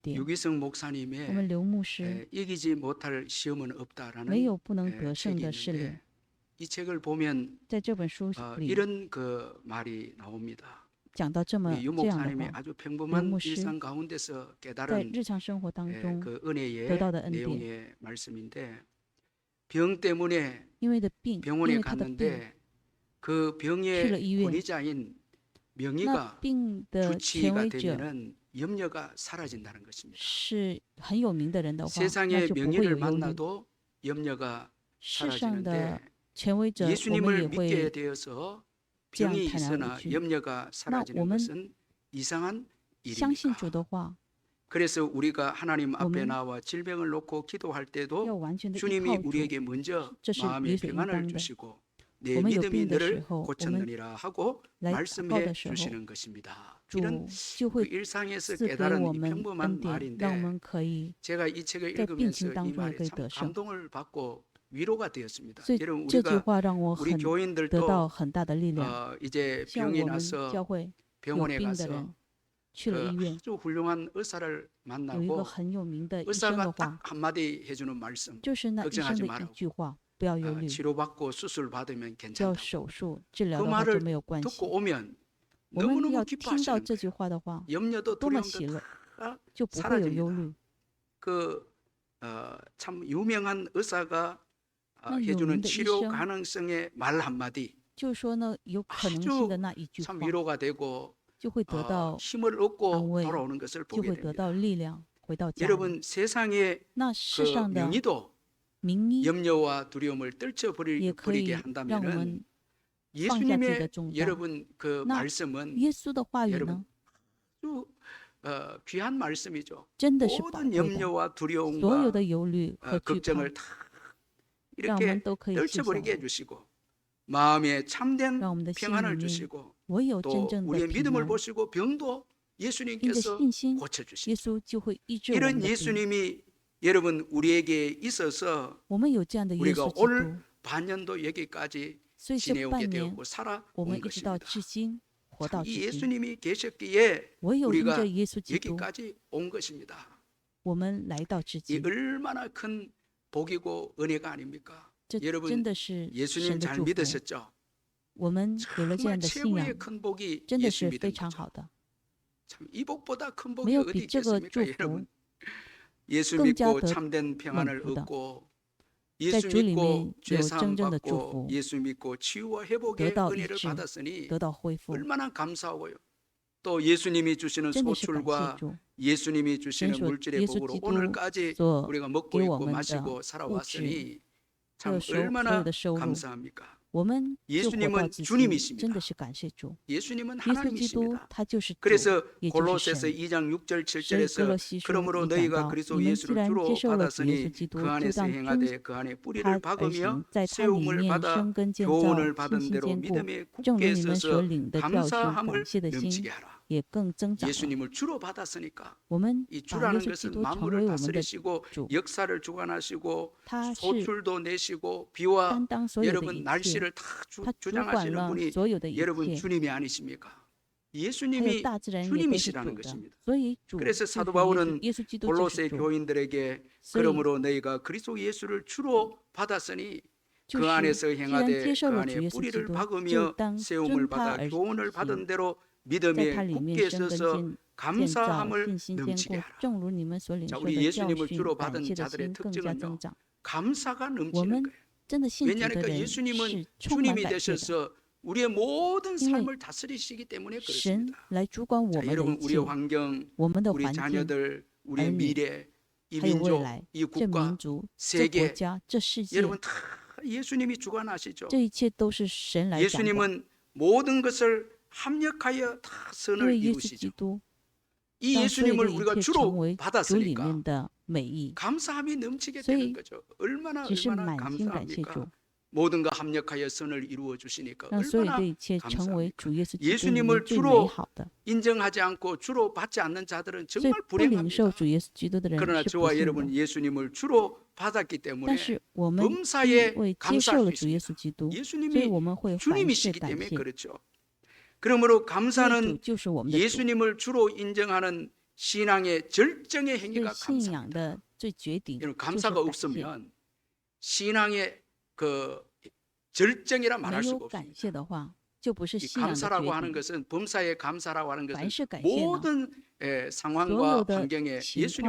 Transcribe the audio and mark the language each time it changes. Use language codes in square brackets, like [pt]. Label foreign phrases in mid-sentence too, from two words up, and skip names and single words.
[zh] 点。 [ko] 유기성 [zh] 我们 [ko] 목사님의 [zh] 刘牧师 [ko] 이기지 못할 시험은 [zh] 没 [ko] 없다라는 [zh] 有不能得胜 [ko] 책이 [zh] 的试炼。 [ko] 있는데 이 책을 보면 [zh] 在这本书里 [ko] 이런 그 말이 나옵니다. [zh] 讲到这 [ko] 우리 유 [zh] 样的 [ko] 목사님이 [zh] 话， [ko] 아주 [zh] 刘 [ko] 평범한 [zh] 牧师 [ko] 일상 가운데서 [zh] 在 [ko] 깨달은 [zh] 日常生活当中 [ko] 그 [zh] 得 [ko] 은혜의 [zh] 到的恩典， [ko] 내용의 말씀인데 병 때문에 [zh] 因为的病，因 [ko] 병원에 [zh] 为他的病 [ko] 갔는데 그 [zh] 去了 [ko] 병의 [zh] 医院， [ko] 권위자인 [zh] 那 [ko] 명의가 [zh] 病的权 [ko] 주치의가 [zh] 威者 [ko] 되면은 염려가 사라진다는 것입니다. [zh] 是很有名的人的话，那 [ko] 세상의 [zh] 就不会 [ko] 명의를 [zh] 有忧虑。 [ko] 만나도 염려가 [zh] 世上的 [ko] 사라지는데 [zh] 权威者，我们 [ko] 예수님을 [zh] 也 [ko] 믿게 [zh] 会 [ko] 되어서 [zh] 这样 [ko] 병이 [zh] 坦然无 [ko] 있으나 [zh] 惧。 [ko] 염려가 [zh] 那 [ko] 사라지는 [zh] 我们 [ko] 것은 이상한 [zh] 相信主 [ko] 일입니까? [zh] 的话， [ko] 그래서 우리가 하나님 앞에 [zh] 我们 [ko] 나와 질병을 놓고 기도할 [zh] 要 [ko] 때도 [zh] 完全的依 [ko] 주님이 [zh] 靠主， [ko] 우리에게 먼저 [zh] 这是 [ko] 마음의 [zh] 理所应 [ko] 평안을 [zh] 当的。 [ko] 주시고 [zh] 我 [ko] 내 [zh] 们有 [ko] 믿음이 [zh] 病的时 [ko] 너를 [zh] 候，我们 [ko] 고쳤느니라 하고 [zh] 来祷告 [ko] 말씀해 [zh] 的时候， [ko] 주시는 것입니다. 이런 [zh] 主就 [ko] 그 [zh] 会 [ko] 일상에서 [zh] 赐给 [ko] 깨달은 [zh] 我 [ko] 이 [zh] 们 [ko] 평범한 [zh] 恩典，让我 [ko] 말인데 [zh] 们可以 [ko] 제가 이 책을 [zh] 在病 [ko] 읽으면서 [zh] 情当 [ko] 이 [zh] 中也 [ko] 말이 [zh] 可以 [ko] 참 [zh] 得胜。 [ko] 감동을 받고 위로가 되었습니다. [zh] 所以 [ko] 여러분 [zh] 这句 [ko] 우리가 [zh] 话让我 [ko] 우리 [zh] 很得 [ko] 교인들도 [zh] 到很大的力量。 [ko] 이제 [zh] 像 [ko] 병이 [zh] 我们 [ko] 나서 [zh] 教会有 [ko] 병원에 [zh] 病的 [ko] 가서 [zh] 人去了 [ko] 그 [zh] 医院， [ko] 아주 훌륭한 의사를 [zh] 有一个 [ko] 만나고 [zh] 很有名的医生的 [ko] 의사가 [zh] 话， [ko] 딱 한마디 해주는 말씀 [zh] 就是那医生 [ko] 걱정하지 [zh] 的一 [ko] 말라고 [zh] 句话：不要忧虑， [ko] 치료받고 수술 받으면 [zh] 只要 [ko] 괜찮다고 [zh] 手术治 [ko] 그 [zh] 疗的话就 [ko] 말을 [zh] 没有关系。 [ko] 듣고 오면 [zh] 我们 [ko] 너무너무 [zh] 要听到 [ko] 기뻐하시는 [zh] 这句 [ko] 거예요. [zh] 话的话， [ko] 염려도 [zh] 多么 [ko] 두려움도 [zh] 喜乐， [ko] 다 [zh] 就不会有忧 [ko] 사라집니다. [zh] 虑。 [ko] 그 참 유명한 의사가 [zh] 那有 [ko] 해주는 [zh] 名的医 [ko] 치료 [zh] 生 [ko] 가능성의 말 한마디 [zh] 就说呢，有可能性的那一句话 [ko] 참 ， 위로가 되고 [zh] 就会得到 [ko] 힘을 얻고 [zh] 안慰, [ko] 돌아오는 것을 [zh] 就 [ko] 보게 [zh] 会得 [ko] 됩니다. [zh] 到力量，回到家里。 [ko] 여러분 세상의 [zh] 那世 [ko] 그 [zh] 上的 [ko] 명의도 [zh] 名医 [ko] 염려와 두려움을 [zh] 也 [ko] 떨쳐버리게 [zh] 可以让我 [ko] 한다면은 [zh] 们放下自己的 [ko] 예수님의 [zh] 重担。 [ko] 여러분 그 [zh] 那 [ko] 말씀은 [zh] 耶稣的话语 [ko] 여러분 [zh] 呢， [ko] 아주 귀한 말씀이죠. [zh] 真的是宝 [ko] 모든 [zh] 贵的， [ko] 염려와 [zh] 所有 [ko] 두려움과 [zh] 的忧虑和惧怕， [ko] 걱정을 다 [zh] 让我们 [ko] 이렇게 [zh] 都可以卸下 [ko] 떨쳐버리게 [zh] 来， [ko] 해주시고 마음에 참된 [zh] 让我们的心里 [ko] 평안을 [zh] 面 [ko] 주시고 [zh] 唯有真 [ko] 또 [zh] 正的 [ko] 우리의 [zh] 平 [ko] 믿음을 [zh] 安。 [ko] 보시고 병도 [zh] 因着 [ko] 예수님께서 [zh] 信心， [ko] 고쳐주시고 [zh] 耶稣就会医治我们 [ko] 이런 [zh] 的病。 [ko] 예수님이 여러분 우리에게 있어서 [zh] 我们有这样的耶 [ko] 우리가 [zh] 稣基督， [ko] 올 반년도 여기까지 [zh] 所以这 [ko] 지내오게 [zh] 半年 [ko] 되었고 [zh] 我 [ko] 살아온 [zh] 们一直到 [ko] 것입니다. [zh] 至今，活到 [ko] 참 [zh] 至 [ko] 이 [zh] 今。 [ko] 예수님이 계셨기에 [zh] 唯有因 [ko] 우리가 [zh] 着耶稣基督， [ko] 여기까지 온 것입니다. [zh] 我们来到至 [ko] 이 [zh] 今。 [ko] 얼마나 큰 복이고 은혜가 아닙니까? [zh] 这真 [ko] 여러분 [zh] 的是 [ko] 예수님 [zh] 神的 [ko] 잘 [zh] 祝福。 [ko] 믿으셨죠? [zh] 我们有了这 [ko] 정말 [zh] 样的信 [ko] 최고의 [zh] 仰， [ko] 큰 복이 [zh] 真的 [ko] 예수 [zh] 是 [ko] 믿은 [zh] 非常 [ko] 거죠. [zh] 好的。 [ko] 참 이 복보다 큰 [zh] 没 [ko] 복이 [zh] 有 [ko] 어디 [zh] 比这个 [ko] 있겠습니까? [zh] 祝福 [ko] 여러분 예수 [zh] 更加 [ko] 믿고 [zh] 得 [ko] 참된 평안을 [zh] 蒙福的。 [ko] 얻고 [zh] 在 [ko] 예수 [zh] 主里 [ko] 믿고 [zh] 面有 [ko] 죄사함 [zh] 真正的祝 [ko] 받고 [zh] 福， [ko] 예수 믿고 치유와 [zh] 得 [ko] 회복의 [zh] 到医 [ko] 은혜를 [zh] 治， [ko] 받았으니 [zh] 得到恢复， [ko] 얼마나 감사하고요. 또 예수님이 주시는 [zh] 真的是感谢 [ko] 소출과 [zh] 主。 [ko] 예수님이 주시는 [zh] 神所 [ko] 물질의 [zh] 耶稣 [ko] 복으로 [zh] 基督 [ko] 오늘까지 [zh] 所 [ko] 우리가 먹고 [zh] 给我 [ko] 입고 [zh] 们的 [ko] 마시고 [zh] 物质， [ko] 살아왔으니 [zh] 还有 [ko] 참 [zh] 所有 [ko] 얼마나 [zh] 的收入， [ko] 감사합니까? [zh] 我们就活 [ko] 예수님은 [zh] 到至今， [ko] 주님이십니다. [zh] 真的是感谢主。 [ko] 예수님은 [zh] 耶稣基督 [ko] 하나님이십니다. [zh] 他就是主， [ko] 그래서 [zh] 也就是 [ko] 골로새서 [zh] 神。 [ko] 2장 6절 [zh] 所以哥罗 [ko] 7절에서 [zh] 西书 [ko] 그러므로 [zh] 里讲 [ko] 너희가 [zh] 到， [ko] 그리스도 [zh] 你们既 [ko] 예수를 [zh] 然接 [ko] 주로 [zh] 受了主耶稣 [ko] 받았으니 [zh] 基督， [ko] 그 [zh] 就 [ko] 안에서 [zh] 当遵 [ko] 행하되 그 안에 [zh] 他 [ko] 뿌리를 [zh] 而 [ko] 박으며 [zh] 行，在他里 [ko] 세움을 [zh] 面 [ko] 받아 [zh] 生根建造， [ko] 교훈을 [zh] 信 [ko] 받은 [zh] 心 [ko] 대로 [zh] 坚固， [ko] 믿음에 [zh] 正如 [ko] 굳게 [zh] 你们所 [ko] 서서 [zh] 领的教训， [ko] 감사함을 [zh] 感谢的心 [ko] 넘치게 하라. [zh] 也更增长了。 [ko] 예수님을 주로 받았으니까 [zh] 我们 [ko] 이 [zh] 把耶 [ko] 주라는 [zh] 稣基 [ko] 것은 [zh] 督成为 [ko] 만물을 [zh] 我们的 [ko] 다스리시고 [zh] 主， [ko] 역사를 주관하시고 [zh] 他是 [ko] 소출도 내시고 비와 [zh] 担当所有的 [ko] 여러분 [zh] 一切， [ko] 날씨를 다 [zh] 他主管 [ko] 주장하시는 [zh] 了 [ko] 분이 [zh] 所有的一 [ko] 여러분 [zh] 切， [ko] 주님이 아니십니까? [zh] 还有 [ko] 예수님이 [zh] 大自然也都是主 [ko] 주님이시라는 [zh] 的， [ko] 것입니다. [zh] 所以主 [ko] 그래서 [zh] 就是 [ko] 사도 [zh] 耶稣， [ko] 바울은 [zh] 耶稣基督就是 [ko] 골로새 [zh] 主。 [ko] 교인들에게 [zh] 所以 [ko] 그러므로 너희가 그리스도 예수를 주로 받았으니 [zh] 就 [ko] 그 [zh] 是 [ko] 안에서 [zh] 既然 [ko] 행하되 [zh] 接受 [ko] 그 [zh] 了主 [ko] 안에 [zh] 耶稣基 [ko] 뿌리를 [zh] 督，就 [ko] 박으며 [zh] 当 [ko] 세움을 [zh] 遵他 [ko] 받아 [zh] 而 [ko] 교훈을 [zh] 行， [ko] 받은 대로 [zh] 在 [ko] 믿음에 [zh] 他里面 [ko] 굳게 [zh] 生根 [ko] 서서 [zh] 建造， [ko] 감사함을 [zh] 信心坚 [ko] 넘치게 [zh] 固， [ko] 하라. [zh] 正如你们所领 [ko] 자, [zh] 受 [ko] 우리 [zh] 的教 [ko] 예수님을 [zh] 训， [ko] 주로 [zh] 感 [ko] 받은 [zh] 谢的 [ko] 자들의 [zh] 心更加 [ko] 특징은요. [zh] 增长。 [ko] 감사가 [zh] 我 [ko] 넘치는 [zh] 们 [ko] 거예요. [zh] 真的信主的 [ko] 왜냐하니까 [zh] 人 [ko] 예수님은 [zh] 是充满 [ko] 주님이 [zh] 感谢的， [ko] 되셔서 우리의 모든 [zh] 因为 [ko] 삶을 다스리시기 때문에 [zh] 神 [ko] 그렇습니다. [zh] 来主管我 [ko] 자, [zh] 们的 [ko] 여러분 [zh] 一 [ko] 우리의 [zh] 切， [ko] 환경, [zh] 我们的 [ko] 우리 [zh] 环境， [ko] 자녀들, 우리의 [zh] 儿女， [ko] 미래, 이 [zh] 还有未 [ko] 민족, [zh] 来， [ko] 이 [zh] 这民 [ko] 국가, [zh] 族、这国 [ko] 세계 [zh] 家、这世界， [ko] 여러분 다 예수님이 주관하시죠. [zh] 这一切都是神来掌管。 [ko] 예수님은 모든 것을 합력하여 다 [zh] 因 [ko] 선을 [zh] 为耶稣基 [ko] 이루시죠. [zh] 督 [ko] 이 [zh] 让所有 [ko] 예수님을 [zh] 的一 [ko] 우리가 [zh] 切成 [ko] 주로 [zh] 为主里 [ko] 받았으니까 [zh] 面的美意， [ko] 감사함이 넘치게 [zh] 所以 [ko] 되는 거죠. 얼마나 [zh] 只是 [ko] 얼마나 [zh] 满心感谢主， [ko] 감사합니까? 모든 것 합력하여 선을 이루어 주시니까 [zh] 让所有 [ko] 얼마나 [zh] 的一切成为 [ko] 감사합니까? [zh] 主耶稣基督里 [ko] 예수님을 [zh] 面最 [ko] 주로 [zh] 美好的。 [ko] 인정하지 않고 주로 받지 않는 자들은 [zh] 所以 [ko] 정말 [zh] 不领受 [ko] 불행합니다. [zh] 主耶稣基督的人 [ko] 그러나 [zh] 是不 [ko] 저와 [zh] 幸的。 [ko] 여러분 예수님을 주로 받았기 [zh] 但 [ko] 때문에 [zh] 是我们 [ko] 범사에 [zh] 因为接 [ko] 감사할 [zh] 受了 [ko] 수 [zh] 主耶 [ko] 있습니다. [zh] 稣基督，所以 [ko] 예수님이 [zh] 我们会凡事 [ko] 주님이시기 [zh] 感 [ko] 때문에 [zh] 谢。 [ko] 그렇죠. 그러므로 [zh] 因为主 [ko] 감사는 [zh] 就是我们的主， [ko] 예수님을 주로 인정하는 신앙의 절정의 [zh] 所以 [ko] 행위가 [zh] 信仰 [ko] 감사입니다. [zh] 的最绝顶 [ko] 여러분 [zh] 就是 [ko] 감사가 [zh] 感谢， [ko] 없으면 신앙의 그 절정이라 [zh] 没 [ko] 말할 [zh] 有 [ko] 수가 [zh] 感 [ko] 없습니다. [zh] 谢的话，就不是 [ko] 이 [zh] 信仰的 [ko] 감사라고 [zh] 绝 [ko] 하는 [zh] 顶。 [ko] 것은 범사에 감사라고 하는 [zh] 凡 [ko] 것은 [zh] 是感谢呢， [ko] 모든 [zh] 所 [ko] 상황과 [zh] 有的 [ko] 환경에 [zh] 情 [ko] 예수님을